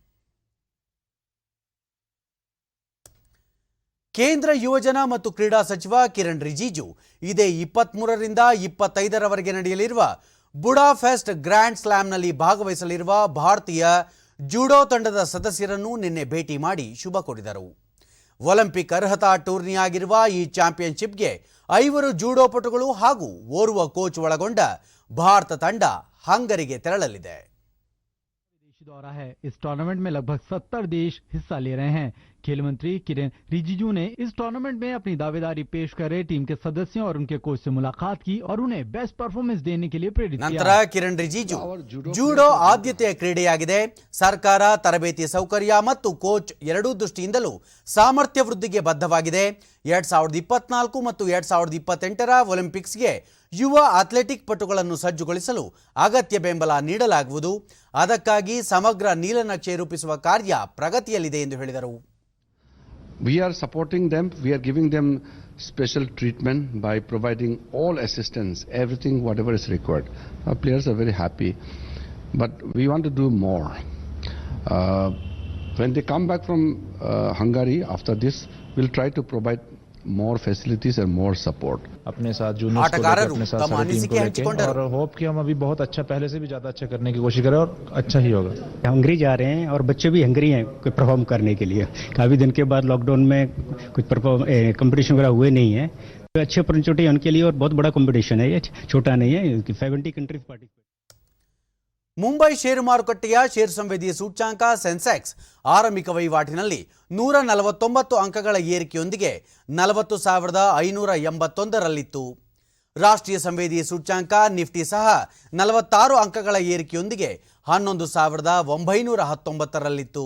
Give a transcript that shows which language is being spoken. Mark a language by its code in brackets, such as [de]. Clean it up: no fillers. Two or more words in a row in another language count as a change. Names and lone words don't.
[kn] ಕೇಂದ್ರ ಯುವಜನ ಮತ್ತು ಕ್ರೀಡಾ ಸಚಿವ ಕಿರಣ್ ರಿಜಿಜು ಇದೇ 23ರಿಂದ 25ರವರೆಗೆ ನಡೆಯಲಿರುವ ಬುಡಾಪೆಸ್ಟ್ ಗ್ರ್ಯಾಂಡ್ ಸ್ಲಾಮ್ನಲ್ಲಿ ಭಾಗವಹಿಸಲಿರುವ ಭಾರತೀಯ ಜೂಡೋ ತಂಡದ ಸದಸ್ಯರನ್ನು ನಿನ್ನೆ ಭೇಟಿ ಮಾಡಿ ಶುಭ ಕೋರಿದರು. ಒಲಿಂಪಿಕ್ ಅರ್ಹತಾ ಟೂರ್ನಿಯಾಗಿರುವ ಈ ಚಾಂಪಿಯನ್ಶಿಪ್ಗೆ 5 ಜೂಡೋಪಟುಗಳು ಹಾಗೂ ಓರ್ವ ಕೋಚ್ ಒಳಗೊಂಡ ಭಾರತ ತಂಡ ಹಂಗರಿಗೆ ತೆರಳಲಿದೆ. [hi] दौरा है। इस टूर्नामेंट में लगभग 70 देश हिस्सा ले रहे हैं। खेल मंत्री किरण रिजिजू ने इस टूर्नामेंट में अपनी दावेदारी पेश कर रहे टीम के सदस्यों और उनके कोच से मुलाकात की और उन्हें [en] best performance [hi] देने के लिए प्रेरित किया। [kn] ನಂತರ ಕಿರಣ್ ರಿಜಿಜು ಜೂಡೋ ಆದ್ಯತೆಯ ಕ್ರೀಡೆಯಾಗಿದೆ. ಸರ್ಕಾರ ತರಬೇತಿ ಸೌಕರ್ಯ ಮತ್ತು ಕೋಚ್ ಎರಡೂ ದೃಷ್ಟಿಯಿಂದಲೂ ಸಾಮರ್ಥ್ಯ ವೃದ್ಧಿಗೆ ಬದ್ಧವಾಗಿದೆ. 2024 ಮತ್ತು 2028ರ ಒಲಿಂಪಿಕ್ಸ್ಗೆ ಯುವ ಅಥ್ಲೆಟಿಕ್ ಪಟುಗಳನ್ನು ಸಜ್ಜುಗೊಳಿಸಲು ಅಗತ್ಯ ಬೆಂಬಲ ನೀಡಲಾಗುವುದು. ಅದಕ್ಕಾಗಿ ಸಮಗ್ರ ನೀಲನಕ್ಷೆ ರೂಪಿಸುವ ಕಾರ್ಯ ಪ್ರಗತಿಯಲ್ಲಿದೆ ಎಂದು ಹೇಳಿದರು. [en] We are supporting them, we are giving them special treatment by providing all assistance, everything, whatever is required. Our players are very happy, but we want to do more. When they come back from Hungary after this, we'll try to provide more facilities and more support. [hi] अपने साथ जूनियर्स को लेकर अपने साथ सारी टीम को लेकर और होप कि हम अभी बहुत अच्छा पहले से भी ज़्यादा अच्छा करने की कोशिश करें और अच्छा ही होगा। हंगरी जा रहे हैं और बच्चे भी हंगरी हैं कोई परफॉर्म करने के लिए। काफ़ी दिन के बाद लॉकडाउन में कुछ कंपटीशन वगैरह हुए नहीं है, तो अच्छी अपॉर्चुनिटी है उनके लिए और बहुत बड़ा कंपटीशन है, ये छोटा नहीं है। [en] 70 countries participate. [kn] ಮುಂಬೈ ಷೇರು ಮಾರುಕಟ್ಟೆಯ ಷೇರು ಸಂವೇದಿ ಸೂಚ್ಯಾಂಕ ಸೆನ್ಸೆಕ್ಸ್ ಆರಂಭಿಕ ವಹಿವಾಟಿನಲ್ಲಿ 149 ಅಂಕಗಳ ಏರಿಕೆಯೊಂದಿಗೆ 40,581ರಲ್ಲಿತ್ತು. ರಾಷ್ಟ್ರೀಯ ಸಂವೇದಿ ಸೂಚ್ಯಾಂಕ ನಿಫ್ಟಿ ಸಹ 46 ಅಂಕಗಳ ಏರಿಕೆಯೊಂದಿಗೆ 11,919ರಲ್ಲಿತ್ತು.